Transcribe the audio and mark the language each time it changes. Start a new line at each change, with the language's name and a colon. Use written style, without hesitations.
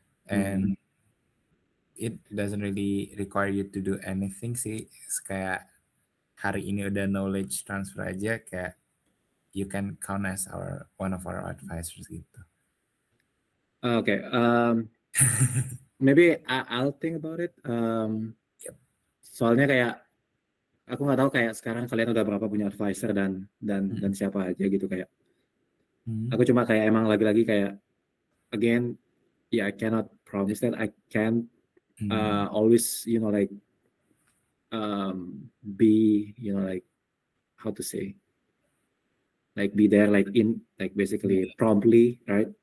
English: And it doesn't really require you to do anything sih.
Indonesian: Kayak hari ini udah
English: knowledge transfer
Indonesian: aja, kayak
English: you can count as one of our advisors
Indonesian: gitu.
English: Okay. Maybe I'll think about it. Yep.
Indonesian: Soalnya kayak aku nggak tahu kayak sekarang kalian udah berapa punya advisor dan siapa aja gitu kayak. Aku cuma kayak emang lagi-lagi kayak
English: again, I cannot promise that I can always like be like how to say, like be there like in like basically promptly, right?